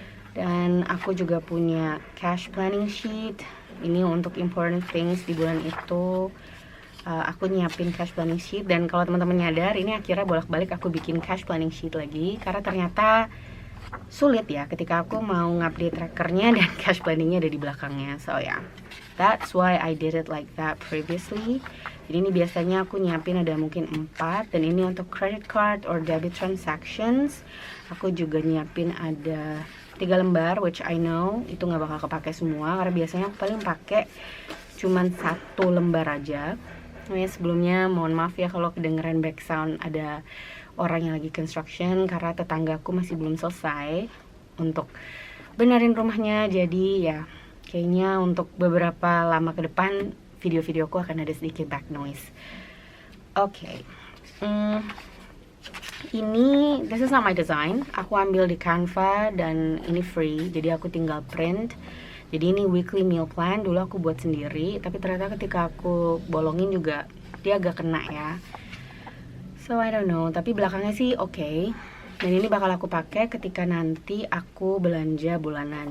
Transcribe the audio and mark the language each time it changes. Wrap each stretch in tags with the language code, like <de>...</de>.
<id>Dan aku juga punya cash planning sheet. Ini untuk</id> <en>important things</en> <id>di bulan itu. Aku nyiapin cash planning sheet, dan kalau teman-teman nyadar, ini akhirnya bolak-balik aku bikin cash planning sheet lagi karena ternyata sulit ya ketika aku mau ngupdate trackernya dan cash planningnya ada di belakangnya.</id> <en>So yeah, that's why I did it like that previously.</en> <id>Jadi ini biasanya aku nyiapin ada mungkin 4, dan ini untuk</id> <en>credit card or debit transactions.</en> <id>Aku juga nyiapin ada 3 lembar,</id> <en>which I know</en> <id>itu nggak bakal kepake semua karena biasanya aku paling pakai cuman 1 lembar aja. Sebelumnya mohon maaf ya kalau kedengeran back sound ada orang yang lagi construction karena tetanggaku masih belum selesai untuk benerin rumahnya. Jadi ya kayaknya untuk beberapa lama ke depan video-videoku akan ada sedikit back noise. Oke.</id> <en>Ini, this is not my design.</en> <id>Aku ambil di Canva dan ini free, jadi aku tinggal print. Jadi ini weekly meal plan, dulu aku buat sendiri, tapi ternyata ketika aku bolongin juga dia agak kena ya.</id> <en>So I don't know,</en> <id>tapi belakangnya sih oke. Dan ini bakal aku pakai ketika nanti aku belanja bulanan.</id>